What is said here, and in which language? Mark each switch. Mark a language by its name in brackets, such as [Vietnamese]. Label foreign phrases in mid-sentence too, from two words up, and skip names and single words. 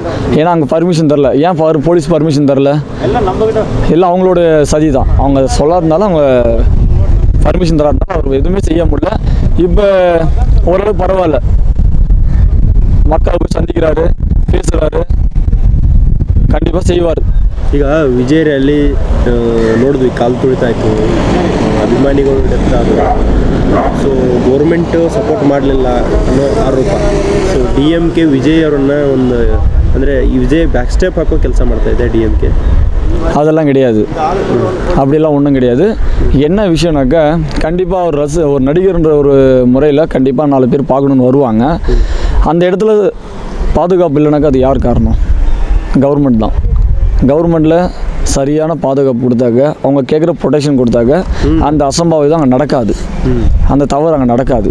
[Tamil] ஏன்னா அங்கே பர்மிஷன் தரல. ஏன் போலீஸ் பர்மிஷன் தரல? எல்லாம் அவங்களோட சதி தான். அவங்க சொல்லாதனால அவங்க பர்மிஷன் தராதனால அவர் எதுவுமே செய்ய முடியல. இப்போ ஓரளவு பரவாயில்ல, மக்களை போய் சந்திக்கிறாரு, பேசுகிறாரு, கண்டிப்பாக செய்வார். [Kannada] ಈಗ ವಿಜಯ್ ರ್ಯಾಲಿ ನೋಡಿದ್ವಿ, ಕಾಲು ತುಳಿತಾಯಿತು, ಅಭಿಮಾನಿಗಳು ಡೆತ್ ಆದರು. [English] so government support [Kannada] ಮಾಡಲಿಲ್ಲ ಅನ್ನೋ ಆರೋಪ. ಸೊ DMK ವಿಜಯ್ ಅವರನ್ನ ಒಂದು ಅಂದರೆ ವಿಜಯ್ [English] back step [Kannada] ಹಾಕೋ ಕೆಲಸ ಮಾಡ್ತಾಯಿದೆ DMK. [Tamil] அதெல்லாம் கிடையாது, அப்படிலாம் ஒன்றும் கிடையாது. என்ன விஷயம்னாக்கா, கண்டிப்பாக ஒரு நடிகர்ன்ற ஒரு முறையில் கண்டிப்பாக 4 பேர் பார்க்கணுன்னு வருவாங்க. அந்த இடத்துல பாதுகாப்பு இல்லைனாக்கா அது யார் காரணம்? கவர்மெண்ட் தான். கவர்மெண்ட்டில் சரியான பாதுகாப்பு கொடுத்தாக்க, அவங்க கேட்குற ப்ரொடெக்ஷன் கொடுத்தாக்க, அந்த அசம்பாவிதம் அங்கே நடக்காது, அந்த தவறு அங்கே நடக்காது.